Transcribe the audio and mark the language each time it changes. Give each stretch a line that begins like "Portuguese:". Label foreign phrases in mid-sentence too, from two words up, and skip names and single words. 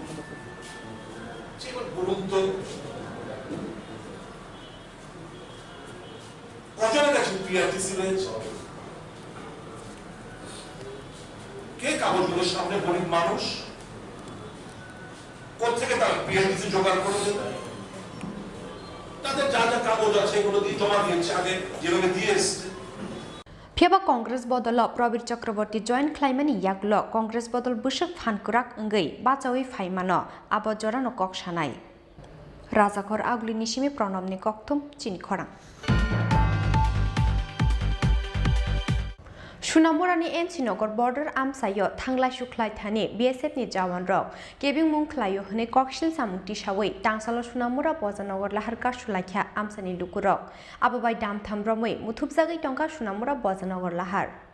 Bangla: বলুন তো কজনের কাছে পিআরটিসি রয়েছে? কে কাগজগুলোর সামনে গরিব মানুষ কোথেকে তার পিআরটিসি জোগাড় করে দেবে? তাদের যা যা কাগজ আছে এগুলো দিয়ে জমা দিয়েছে, আগে যেভাবে দিয়ে এসছে।
Kok Borok: Phiaba Congress bodol Prabir Chakraborty join Claimani Yaklo Congress bodol Bushak Phankurak Ngei Bachawi Faimano Abojorano Kok Shanai Razakor Agli Nishimi Pronomni Koktum Chinikhorang Shunamurani Ensinogor border Amsayo Tanglai Shuklai Thani BSF ni Jawan Rok Giving Munklayo Hne Kokshil Samuti Shawai Tangsalo Shunamura Bozanogor Laharka Shulakya Amsani Lukurok Ababai Dam Thambromoi Muthubzagi Tonka Shunamura Bozanogor Lahar